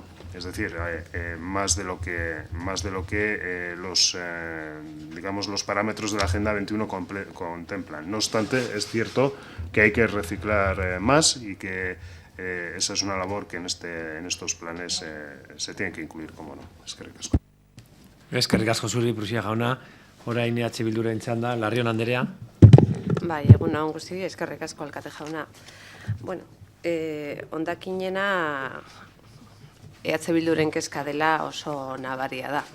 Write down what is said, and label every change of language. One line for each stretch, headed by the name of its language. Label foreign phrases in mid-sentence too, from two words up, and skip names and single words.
Spanish: Es decir, más de lo que los parámetros de la Agenda 21 contemplan. No obstante, es cierto que hay que reciclar más y que esa es una labor que en estos planes se tiene que incluir, como no.
Basque: Eskerrik asko. Eskerrik asko zuri, Prusia jauna. Orain EH Bilduren txanda, Larrion Anderea. Bai, egun on guzti, eskerrik asko alkate jauna. Bueno, hondakinena EH Bilduren kezka dela oso nabaria da.